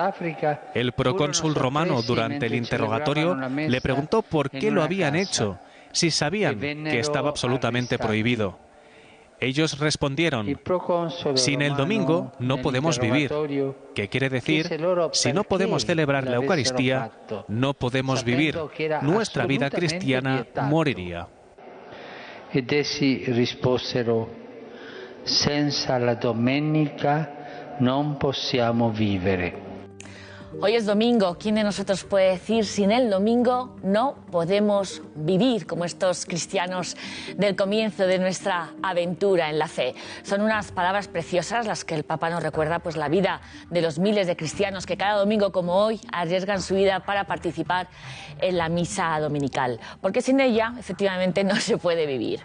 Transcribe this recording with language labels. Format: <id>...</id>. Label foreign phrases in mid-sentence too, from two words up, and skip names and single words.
<es>El procónsul romano, durante el interrogatorio, le preguntó por qué lo habían hecho, si sabían que estaba absolutamente prohibido. Ellos respondieron: sin el domingo no podemos vivir. ¿Qué quiere decir? Si no podemos celebrar la Eucaristía, no podemos vivir. Nuestra vida cristiana moriría.</es> <it>Ed essi risposero: senza la domenica non possiamo vivere.</it> <es>Hoy es domingo. ¿Quién de nosotros puede decir sin el domingo no podemos vivir como estos cristianos del comienzo de nuestra aventura en la fe? Son unas palabras preciosas las que el Papa nos recuerda, pues la vida de los miles de cristianos que cada domingo como hoy arriesgan su vida para participar en la misa dominical, porque sin ella efectivamente no se puede vivir.</es>